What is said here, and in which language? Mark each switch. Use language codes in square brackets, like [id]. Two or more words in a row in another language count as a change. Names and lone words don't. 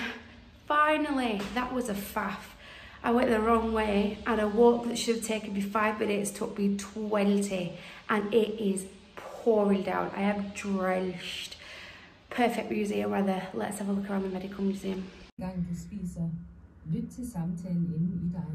[en] Finally, that was a faff. I went the wrong way and a walk that should have taken me 5 minutes took me 20 and it is pouring down. I am drenched. Perfect museum weather. Let's have a look around the Medical Museum. [da] Gang du spiser, lyt til samtalen inde i dig.